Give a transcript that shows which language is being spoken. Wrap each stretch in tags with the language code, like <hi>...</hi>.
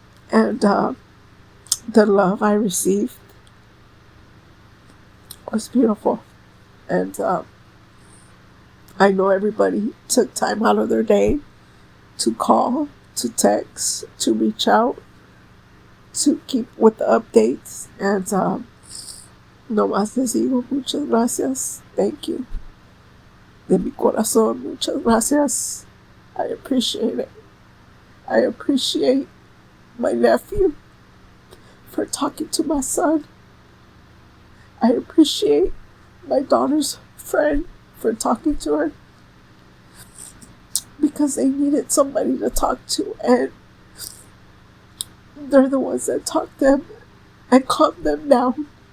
<en>And the love I received was beautiful. And I know everybody took time out of their day to call, to text, to reach out, to keep with the updates.</en> <es>And no más les digo muchas gracias. Thank you. De mi corazón, muchas gracias.</es> <en>I appreciate it. I appreciate my nephew for talking to my son. I appreciate my daughter's friend for talking to her, because they needed somebody to talk to, and they're the ones that talk them and calm them down.</en>